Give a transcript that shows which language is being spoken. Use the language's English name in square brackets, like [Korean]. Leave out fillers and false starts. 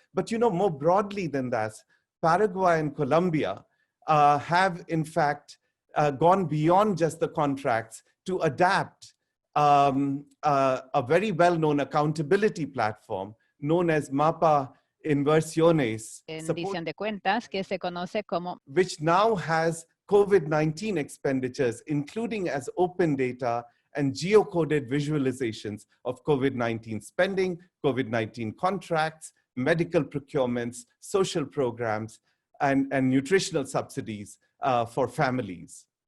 [English] But you know, more broadly than that, Paraguay and Colombia have in fact gone beyond just the contracts to adapt a very well-known accountability platform known as Mapa Inversiones, [Spanish] rendición de cuentas, que se conoce como, [English] which now has COVID-19 expenditures, including as open data and geocoded visualizations of COVID-19 spending, COVID-19 contracts, medical procurements, social programs, and nutritional subsidies for families.